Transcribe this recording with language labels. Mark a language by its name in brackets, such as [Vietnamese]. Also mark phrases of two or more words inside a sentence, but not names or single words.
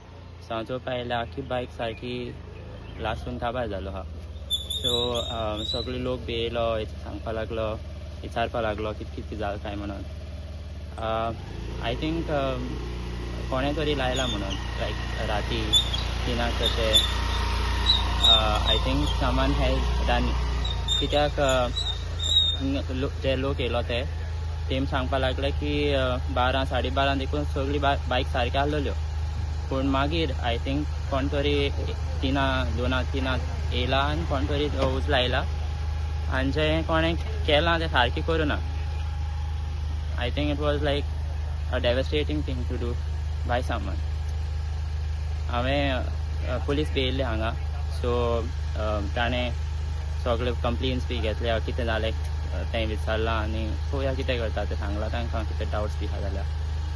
[Konkani] सो हांव चोवपा येयल्यार आख्खी बायक सारकी लासून काबार जालो आहा. सो सगळे लोक बी येयलो, सांगपा लागलो, विचारपा लागलो कितें जालें काय म्हणून. [English] I think [Konkani] कोणें तरी लायला म्हणून लायक राती 3 तशें. [English] I think someone has done. [Konkani] कित्याक जे लोक येयलो तेम सांगपा लागले की 12 साडे 12 देखून सगळी बायक सारक्यो आसलेल्यो. पूण मागीर [English] I think [Konkani] कोण तरी 2-3 येयला आनी कोण तरी उज लायला आनी जें कोणें केलां तें सारकें करूं ना. [English] I think it was like a devastating thing to do by someone. [Konkani] हांवें पुलीस बी येयल्ले हांगा. सो ताणें सगळे कंप्लेन्स बी घेतल्या, कितें जालें तें विचारलां आनी पळोवया कितें करता तें सांगलां तांकां कितें डावट्स बी आहा जाल्यार.